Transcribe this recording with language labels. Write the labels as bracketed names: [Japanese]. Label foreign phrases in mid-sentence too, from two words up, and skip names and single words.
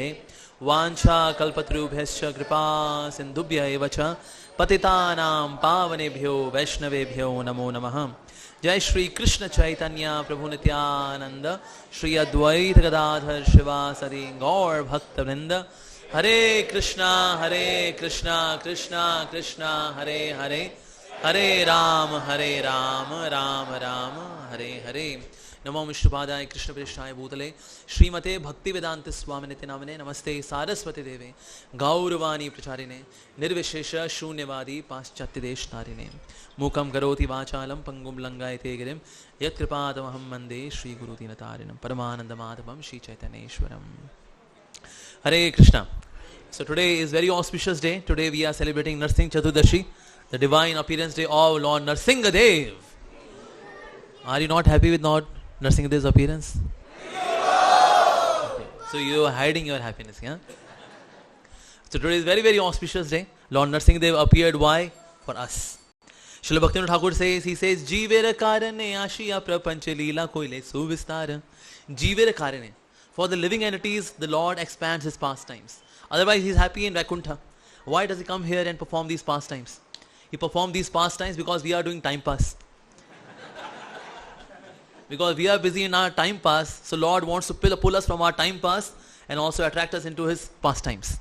[Sanskrit] वाञ्छा कल्पतरुभ्यश्च कृपा सिन्धुभ्य एव च पतितानां पावनेभ्यो वैष्णवेभ्यो नमो नमः। जय श्री कृष्ण चैतन्य प्रभु नित्यानंद श्री अद्वैत गदाधर शिवासदि गौर भक्तवृंद। हरे कृष्णा कृष्णा कृष्णा हरे हरे हरे राम राम राम हरे हरे। नमो विष्णुपादाय कृष्ण प्रेष्ठाय भूतले श्रीमते भक्ति वेदांत स्वामिनिति नामने नमस्ते सारस्वती देवे गौरवाणी प्रचारिणे निर्विशेष शून्यवादी पाश्चात्य देश तारिणे। मूकं करोति वाचालं पंगुं लंघयते गिरिं यत्कृपातमहं वन्दे श्रीगुरुदीनतारिणं परमानन्दमाधवं श्रीचैतन्येश्वरम्। हरे कृष्णा। [English] So today is very auspicious day. Today we are celebrating Narsingh Chaturdashi, the divine appearance day of Lord Nrsimhadev. Are you not happy with Lord Nrsimhadev's appearance? Okay. So you are hiding your happiness, yeah? So today is very, very auspicious day. Lord Nrsimhadev appeared. Why? For us. Srila Bhaktivinoda Thakur says, he says, [Bangla] জীবের কারণে আসিয়া প্রপঞ্চে লীলা কৈলে সুবিস্তার. জীবের কারণে. [English] For the living entities, the Lord expands his pastimes. Otherwise, he is happy in Vaikuntha. Why does he come here and perform these pastimes? He performed these pastimes because we are doing time pass. Because we are busy in our time pass, so Lord wants to pull us from our time pass and also attract us into his pastimes.